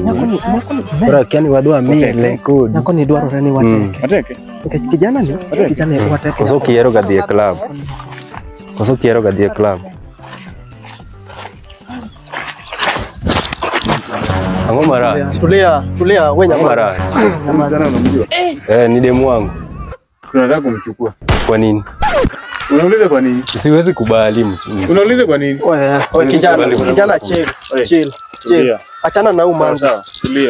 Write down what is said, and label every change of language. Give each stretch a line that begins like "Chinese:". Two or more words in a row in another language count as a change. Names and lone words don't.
Luo (Kenya and Tanzania): Ora kiani wadwa mile kod. Nyako ni dwarore ni wateke. Nikech kijana ni wateke. Koso kiero ga dhie club. Koso kiero ga dhie club. Ango marach.
Swahili: Tulia wewe nyamaza. Sana unamjua. Ni demu wangu. Tunataka kumchukua. Kwa nini? Unauliza kwa nini? Siwezi kubali mtu. Unauliza kwa nini? Wewe kijana chill. Achana na umanza. Tulia.